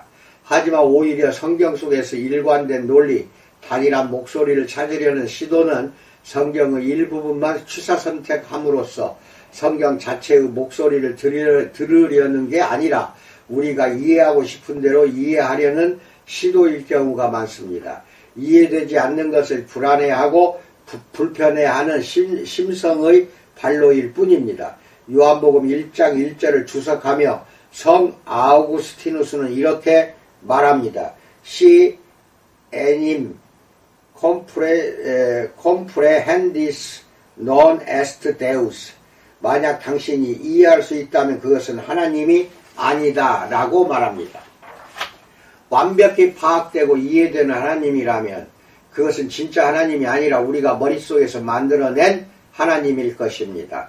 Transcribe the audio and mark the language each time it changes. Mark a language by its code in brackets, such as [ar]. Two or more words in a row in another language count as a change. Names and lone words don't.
[ko] 하지만 오히려 성경 속에서 일관된 논리, 단일한 목소리를 찾으려는 시도는 성경의 일부분만 취사선택함으로써 성경 자체의 목소리를 들으려는 게 아니라 우리가 이해하고 싶은 대로 이해하려는 시도일 경우가 많습니다. 이해되지 않는 것을 불안해하고 불편해하는 심성의 발로일 뿐입니다. 요한복음 1장 1절을 주석하며 성 아우구스티누스는 이렇게 말합니다. [la] Si enim comprehendis non est Deus. [ko] 만약 당신이 이해할 수 있다면 그것은 하나님이 아니다 라고 말합니다. 완벽히 파악되고 이해되는 하나님이라면 그것은 진짜 하나님이 아니라 우리가 머릿속에서 만들어낸 하나님일 것입니다.